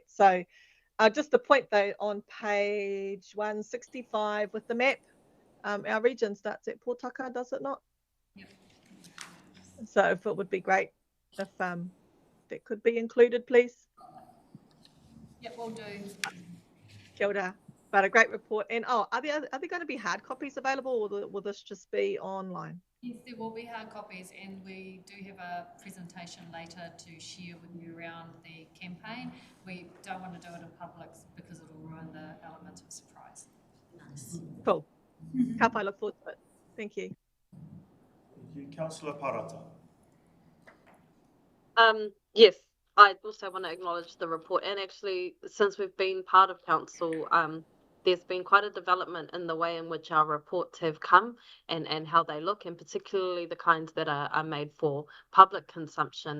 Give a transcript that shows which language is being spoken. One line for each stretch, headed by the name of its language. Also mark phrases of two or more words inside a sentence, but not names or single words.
English: So just a point though, on page 165 with the map, our region starts at Pōtaka, does it not? Yep. So if it would be great if that could be included, please. Yep, we'll do.
Māori: Kia ora.
English: But a great report. And are there going to be hard copies available, or will this just be online? Yes, there will be hard copies, and we do have a presentation later to share with you around the campaign. We don't want to do it in public because it will ruin the element of surprise. Nice. Cool.
Māori: Ka pai,
English: look forward to it. Thank you. Thank you. Councillor Parata. Yes, I also want to acknowledge the report, and actually, since we've been part of council, there's been quite a development in the way in which our reports have come and how they look, and particularly the kinds that are made for public consumption.